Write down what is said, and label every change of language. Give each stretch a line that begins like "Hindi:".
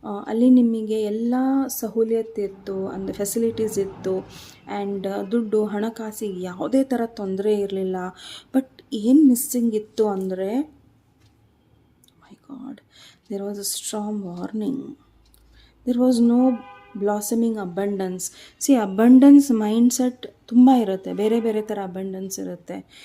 Kannada: ಅಲ್ಲಿ ನಿಮಗೆ ಎಲ್ಲ ಸಹೂಲಿಯತ್ತಿತ್ತು, ಅಂದರೆ ಫೆಸಿಲಿಟೀಸ್ ಇತ್ತು. ಆ್ಯಂಡ್ ದುಡ್ಡು ಹಣಕಾಸಿಗೆ ಯಾವುದೇ ಥರ ತೊಂದರೆ ಇರಲಿಲ್ಲ.
English: but
Kannada: ಏನು ಮಿಸ್ಸಿಂಗ್ ಇತ್ತು ಅಂದರೆ,
English: My God, there was a strong warning. There was no blossoming abundance. See, abundance mindset
Kannada: ತುಂಬ ಇರುತ್ತೆ, ಬೇರೆ ಬೇರೆ ಥರ ಅಬಂಡೆನ್ಸ್ ಇರುತ್ತೆ.